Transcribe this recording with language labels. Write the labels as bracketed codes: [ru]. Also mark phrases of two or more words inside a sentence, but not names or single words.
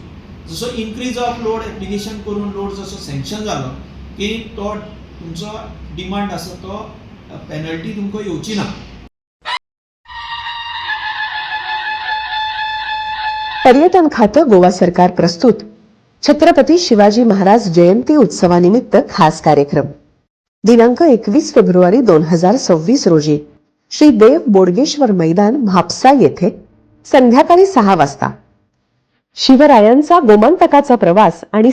[kok] जसो [en] increase of load application [kok] करून लोड जसो सँक्शन जालो की तो तुमचो डिमांड आसा तो पेनल्टी तुमकां येवची ना. [mr] पर्यटन खातं गोवा सरकार प्रस्तुत छत्रपती शिवाजी महाराज जयंती उत्सवानिमित्त खास कार्यक्रम दिनांक 21 फेब्रुवारी 2026 रोजी श्री देव बोडगेश्वर मैदान म्हापसा येथे संध्याकाळी 6 वाजता शिवरायांचा गोमंतकाचा प्रवास आणि